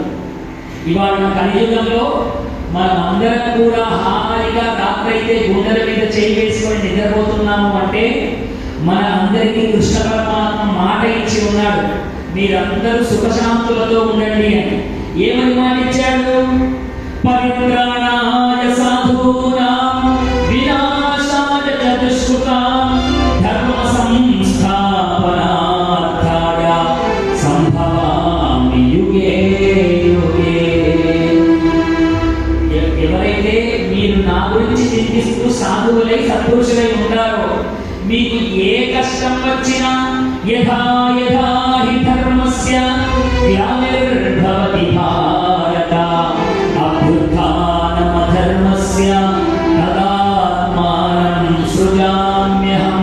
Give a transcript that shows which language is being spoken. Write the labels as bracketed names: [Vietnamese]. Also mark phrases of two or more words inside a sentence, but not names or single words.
[Telugu] ఇవాళ కలియుగంలో మనం అందరం కూడా హాయిగా రాత్రైతే గుండెల మీద చేయి వేసుకొని నిద్రపోతున్నాము అంటే మన అందరికీ కృష్ణ పరమాత్మ మాట ఇచ్చి ఉన్నాడు, మీరందరూ సుఖశాంతులతో ఉండండి అని. ఏమని మాట ఇచ్చాడు? [Sanskrit] పరిత్రాణాయ సాధూనాం వినాశాయ చ దుష్కృతాం ధర్మ సంస్థాపనార్థాయ సంభవామి యుగే యుగే. [Telugu] ఎవరైతే మీరు నా గురించి చింతిస్తూ సాధువులై సత్పురుషులై ఉంటారో, మీకు ఏ కష్టం వచ్చినా [Sanskrit] యథా యథా హి ధర్మస్య గ్లానిర్భవతి భారత అభ్యుత్థానమధర్మస్య తదాత్మానం సృజామ్యహం.